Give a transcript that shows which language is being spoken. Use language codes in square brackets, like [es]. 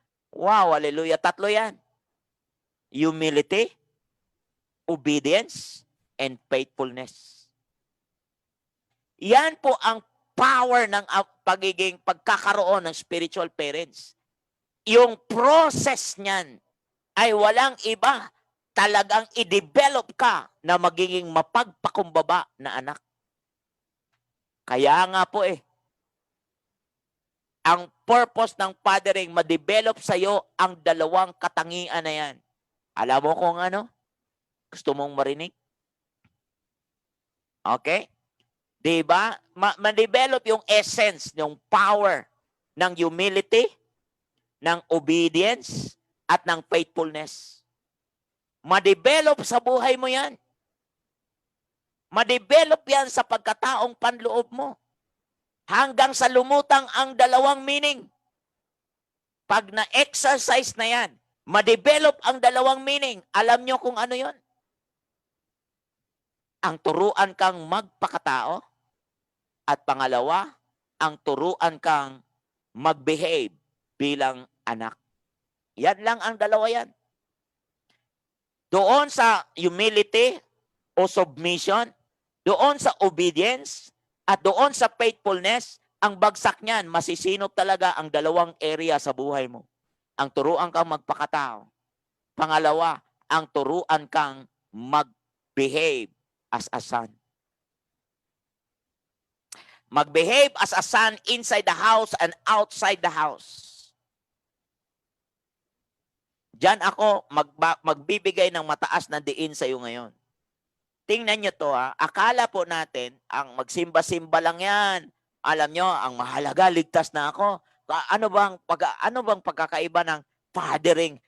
[en] Wow, hallelujah. [tl] Tatlo yan. [en] Humility, obedience, and faithfulness. [tl] Yan po ang power ng pagiging pagkakaroon ng spiritual parents. Yung process niyan ay walang iba. Talagang i-develop ka na magiging mapagpakumbaba na anak. Kaya nga po ang purpose ng fathering, ma-develop sa'yo ang dalawang katangian na yan. Alam mo kung ano? Gusto mong marinig? Okay? Diba? Ma-develop yung essence, yung power ng humility, ng obedience, at ng faithfulness. Ma-develop sa buhay mo yan. Ma-develop yan sa pagkataong panloob mo. Hanggang sa lumutang ang dalawang meaning. Pag na-exercise na yan, ma-develop ang dalawang meaning. Alam nyo kung ano yon? Ang turuan kang magpakatao. At pangalawa, ang turuan kang mag-behave bilang anak. Yan lang ang dalawa yan. Doon sa humility o submission, doon sa obedience, at doon sa faithfulness, ang bagsak niyan, masisinop talaga ang dalawang area sa buhay mo. Ang turuan kang magpakatao. Pangalawa, ang turuan kang mag-behave [en] as a son. Mag-behave as a son inside the house and outside the house. [tl] Diyan ako magbibigay ng mataas na diin sa iyo ngayon. Tingnan nyo to ha. Akala po natin, ang magsimba-simba lang yan. Alam nyo, ang mahalaga, ligtas na ako. Ano bang pagkakaiba ng fathering?